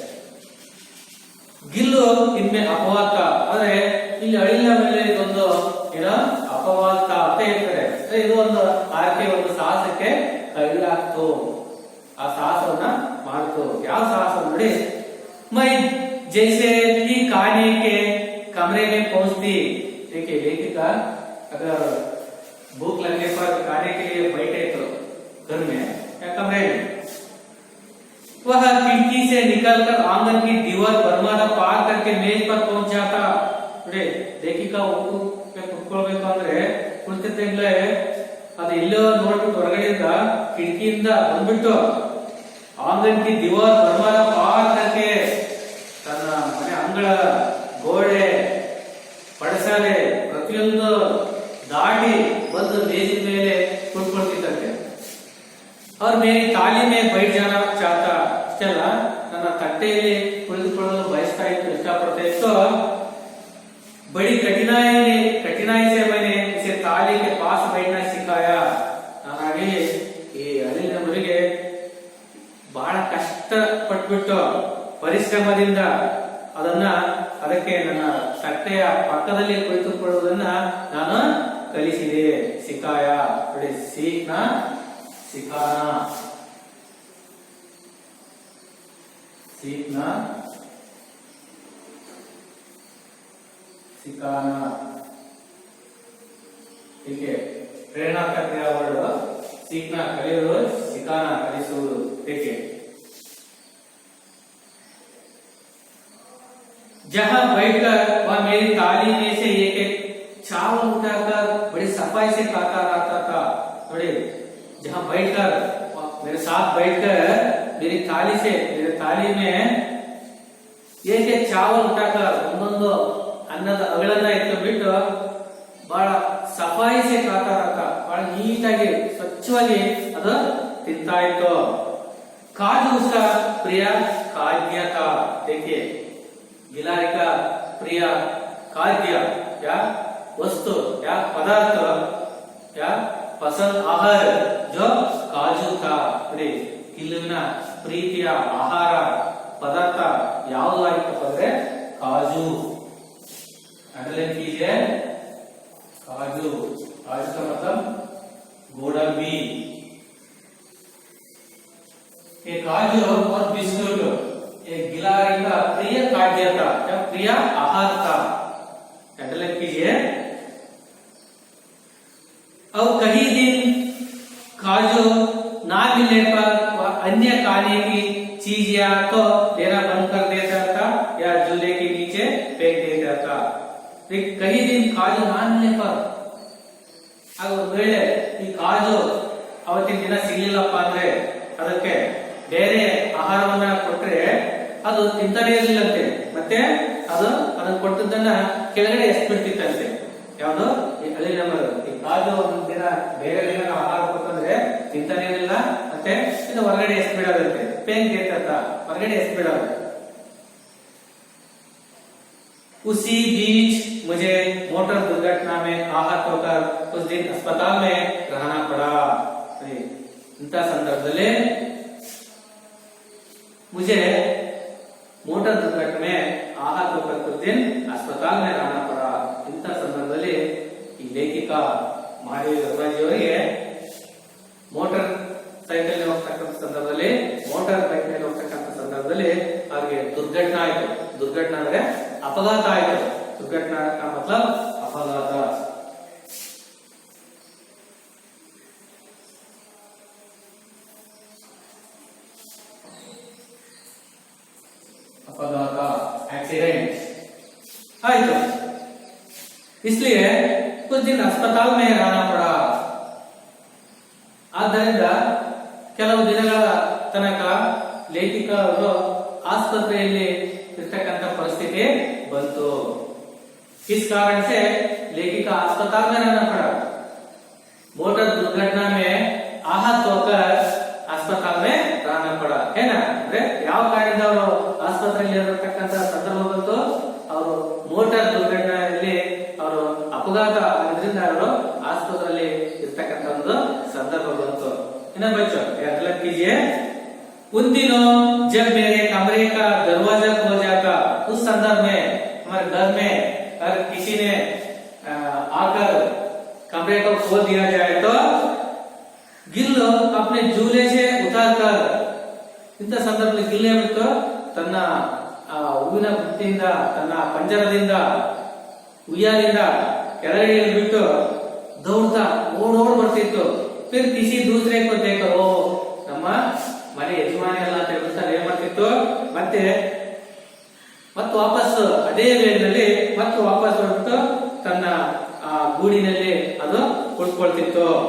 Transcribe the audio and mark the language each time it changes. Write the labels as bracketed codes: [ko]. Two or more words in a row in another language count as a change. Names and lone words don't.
[kn] ಗಿಲ್ಲು ಇನ್ಮೆ ಅಪವಾದ, ಆದ್ರೆ ಇಲ್ಲಿ ಅಳಿಲ ಮೇಲೆ ಇದೊಂದು ಏನೋ ಅಪವಾದ ಅಂತ ಹೇಳ್ತಾರೆ। ಇದು ಒಂದು ಆರ್ಕೆ ಒಂದು ಸಾಹಸಕ್ಕೆ ಕೈ ಹಾಕ್ತು, ಆ ಸಾಹಸವನ್ನ ಮಾಡ್ತು। ಯಾವ ಸಾಹಸ ನೋಡಿ, [hi] ಮೈ जैसे ही खाने के कमरे में पहुंचती। देखिए, लेखिका अगर भूख लगने पर खाने के लिए बैठे तो घर में या कमरे में, वह खिड़की से निकलकर आंगन की दीवार बरमादा पार करके मेज पर पहुंच जाता। [kn] ನೋಡಿ, ಲೇಖಿಕ ಕುತ್ಕೊಳ್ಬೇಕು ಅಂದ್ರೆ ಕುಳಿತಿದ್ದಾಗಲೇ ಅದು ಎಲ್ಲೋ ನೋಡ್ಬಿಟ್ಟು ಹೊರಗಡೆಯಿಂದ ಕಿಟಕಿಯಿಂದ ಬಂದ್ಬಿಟ್ಟು [hi] आंगन की दीवार बरमादा पार करके [kn] ತನ್ನ ಮನೆ ಅಂಗಳ ಗೋಡೆ ಪಡಸಾಲೆ ಪ್ರತಿಯೊಂದು ದಾಟಿ ಬಂದು ಮೇಜಿನ ಮೇಲೆ ಕುತ್ಕೊಳ್ತಿದ್ದಂತೆ। [hi] और मेरी थाली में बैठ जाना चाहता, [kn] ಇಷ್ಟೆಲ್ಲ ನನ್ನ ತಟ್ಟೆಯಲ್ಲಿ ಕುಳಿತುಕೊಳ್ಳಲು ಬಯಸ್ತಾ ಇತ್ತು, ಇಷ್ಟಪಡ್ತಾ ಇತ್ತು। [hi] बड़ी कठिनाई से मैंने इसे थाली के पास बैठना सिखाया। [kn] ನಾನಾಗಿ ಈ ಅಳಿಲಿನ ಮರಿಗೆ ಬಹಳ ಕಷ್ಟ ಪಟ್ಬಿಟ್ಟು ಪರಿಶ್ರಮದಿಂದ ಅದಕ್ಕೆ ನನ್ನ ತಟ್ಟೆಯ ಪಕ್ಕದಲ್ಲಿ ಕುಳಿತುಕೊಳ್ಳುವುದನ್ನ ನಾನು ಕಲಿಸಿದೆ। [hi] ಸಿಕಾಯ, ನೋಡಿ, सीखना सिखाना, सीखना सिखाना, ठीक है। प्रेरणा का क्रिया वर्ड सीखना कलियोದು, सिखाना कलिಸುವುದು, ठीक है। जहां बैठकर वह मेरी थाली में से एक एक चावल उठाकर बड़ी सफाई से खाता रहता था। थोड़े जहां बैठकर मेरे साथ बैठकर मेरी थाली से, मेरे थाली में एक एक चावल उठाकर [kn] ಒಂದೊಂದು ಅನ್ನದ ಅಗಳನ್ನ ಎತ್ತಿಬಿಟ್ಟು ಬಹಳ [hi] ಸಫಾಯಿ से खाता रहता, [kn] ಬಹಳ ನೀಟಾಗಿ ಸ್ವಚ್ಛವಾಗಿ ಅದು ತಿಂತಾ ಇತ್ತು। [hi] काजू उसका प्रिय खाद्य था। देखिए, गिलहरी का प्रिय खाद्य या वस्तु या पदार्थ या पसंद आहार जो काजू था। [kn] ಗಿಲ್ಲುವಿನ ಪ್ರೀತಿಯ ಆಹಾರ ಪದಾರ್ಥ ಯಾವುದು ಆಗಿತ್ತು ಅಂದ್ರೆ ಕಾಜು। [hi] अंडरलाइन कीजिए, काजू। काजू का मतलब गोडंबी। ये काजू और बिस्कुट एक गिलहरी का प्रिय खाद्य था या प्रिय आहार था। अंडरलाइन कीजिए। और कई दिन काजू ना मिलने पर वह अन्य खाने की चीज या तो लेना बंद कर देता था या झूले के नीचे फेंक देता था। कई दिन काजू ना मिलने पर, [kn] आಗ ಒಂದು ವೇಳೆ ಈ ಕಾಜು ಅವತ್ತಿನ ದಿನ ಸಿಗಲಿಲ್ಲಪ್ಪ ಅಂದ್ರೆ ಅದಕ್ಕೆ ಬೇರೆ ಆಹಾರವನ್ನ ಕೊಟ್ರೆ ಅದು ತಿಂತಾನೆ ಇರಲಿಲ್ಲಂತೆ, ಮತ್ತೆ ಅದು ಅದನ್ನ ಕೊಟ್ಟದನ್ನ ಕೆಳಗಡೆ ಎಸ್ಬಿಡ್ತಿತ್ತಂತೆ. ಯಾವ್ದು ಈ ಹಳ್ಳಿ ನಂಬರ್. ಈ ಕಾಜು ಒಂದ್ ದಿನ ಬೇರೆ ದಿನ ನಾವು ಆಹಾರ ಕೊಟ್ಟಂದ್ರೆ ತಿಂತಾನೇನಿಲ್ಲ, ಮತ್ತೆ ಇದು ಹೊರಗಡೆ ಎಸ್ಬಿಡೋದಂತೆ. ಪೇನ್ ಕೇಳ್ತ ಹೊರಗಡೆ ಎಸ್ಬಿಡೋದು. [hi] उसी बीच मुझे मोटर दुर्घटना में आहत होकर कुछ दिन अस्पताल में रहना पड़ा. [kn] ಇಂಥ ಸಂದರ್ಭದಲ್ಲಿ [hi] मुझे मोटर दुर्घटना में आहत होकर कुछ दिन अस्पताल में रहना पड़ा. [kn] इंत ಸಂದರ್ಭದಲ್ಲಿ ಈ ಲೇಖಿಕ ಮಾಧವಿ ಅವರಿಗೆ ಮೋಟಾರ್ ಸೈಕಲ್ ಹೋಗ್ತಕ್ಕಂಥ ಸಂದರ್ಭದಲ್ಲಿ, ಮೋಟಾರ್ ಬೈಕ್ ಮೇಲೆ ಹೋಗ್ತಕ್ಕಂಥ ಸಂದರ್ಭದಲ್ಲಿ ಅವ್ರಿಗೆ ದುರ್ಘಟನಾ ಆಯ್ತು. ದುರ್ಘಟನಾ ಅಂದ್ರೆ [hi] अपघात आएगा. दुर्घटना का मतलब अपघात. अपघात एक्सीडेंट आइए, इसलिए कुछ दिन अस्पताल में रहना पड़ा. ಆದ್ದರಿಂದ ಕೆಲವು ದಿನಗಳ ತನಕ ಲೇಖಿಕ ಅವರು ಆಸ್ಪತ್ರೆಯಲ್ಲಿ ಇರ್ತಕ್ಕಂಥ ಪರಿಸ್ಥಿತಿ ಬಂತು. इस कारण से लेखिका अस्पताल में रहना पड़ा. मोटर दुर्घटना में आहत होकर अस्पताल में रहना पड़ा है ना. [kn] ಅಂದ್ರೆ ಯಾವ ಕಾರಣದಿಂದ ಅವರು ಆಸ್ಪತ್ರೆಯಲ್ಲಿ ಇರತಕ್ಕಂಥ ಸಂದರ್ಭ ಬಂತು, ಅವರು ಮೋಟಾರ್ ದುರ್ಘಟನೆಯಲ್ಲಿ ಅವರು ಅಪಘಾತ ಆಗಿದ್ರಿಂದ ಅವರು ಆಸ್ಪತ್ರೆಯಲ್ಲಿ ಇರ್ತಕ್ಕಂಥ ಒಂದು ಸಂದರ್ಭ ಬಂತು. [hi] ಇನ್ನ ಬಚ್ಚೋ याद कीजिए. उन दिनों जब मेरे कमरे का दरवाजा खोल जाता, उस संदर्भ में हमारे घर में अगर किसी ने आकर कमरे को खोल दिया जाए तो गिल्लो अपने झूले से उतारकर, [kn] इंಥ ಸಂದರ್ಭದಲ್ಲಿ ಗಿಲ್ಲೆ ಬಿಟ್ಟು ತನ್ನ ಹೂವಿನ ಬುಟ್ಟಿಯಿಂದ, ತನ್ನ ಪಂಜರದಿಂದ, ಉಯ್ಯಾಲಿಂದ ಕೆಳಗಡೆ ಬಿಟ್ಟು ದೌಡ್ತಾ ಓಡೋಡ್ ಬರ್ತಿತ್ತು. [hi] फिर किसी दूसरे को देखो, [kn] ನಮ್ಮ ಮನೆ ಯಜಮಾನಿ ಅಲ್ಲ ಅಂತ ಹೇಳ್ತಾ ಏನ್ ಮಾಡ್ತಿತ್ತು, ಮತ್ತೆ ವಾಪಸ್ ಅದೇ ವೇಳೆಯಲ್ಲಿ ಮತ್ತೆ ವಾಪಸ್ ಹೊರಟು ತನ್ನ ಗೂಡಿನಲ್ಲಿ ಅದು ಕುಳಿತುಕೊಳ್ತಿತ್ತು.